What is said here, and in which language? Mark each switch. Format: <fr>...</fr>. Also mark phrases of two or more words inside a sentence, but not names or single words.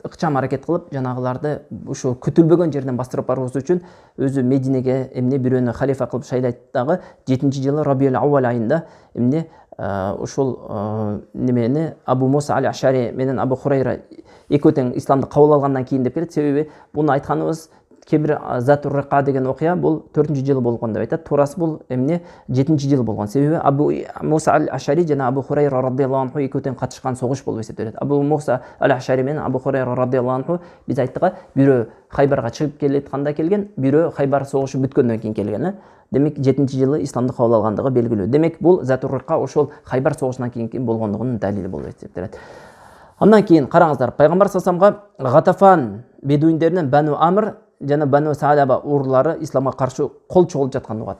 <ky>Ыкчам аракет кылып, жанагыларды ошо күтүлбөгөн жерден бастырып баруу үчүн өзү Мединеге эмне бирөөнү халифа кылып шайлайт дагы 7-жылы Рабиул Ауал айында эмне ошол немени Абу Муса аль-Ашари менен Абу Хурайра экөө тең исламды кабыл алгандан кийин деп келет. Себеби буну айтканыбыз кебир Затур Рика деген окуя бул 4-жылы болгон деп айтат. Туурасы бул эмне 7-жылы болгон. Себеби Абу Муса аль-Ашари жана Абу Хурайра</ky> <ar>رضي الله عنه</ar> <ky>экөө тең катышкан согуш болуп эсептелет. Абу Муса аль-Ашари менен Абу Хурайра</ky> <ar>رضي الله عنه</ar> <ky>биз айттык, бирөө Хайбарга чыгып келетканда келген, бирөө Хайбар согушу бүткөндөн кийин келген. Демек 7-жылы исламды кабыл алгандыгы белгилүү. Демек бул Затур Рика ошол Хайбар согушунан кийин болгондугунун далили болуп эсептелет. Андан кийин караңыздар, пайгамбар</ky> <ar>صلى الله عليه وسلم</ar> <ky>Гатафан бедуиндеринен Бану Амр жана Бану Саалаба урлары исламга каршы кол чогулуп жаткан угат.</ky>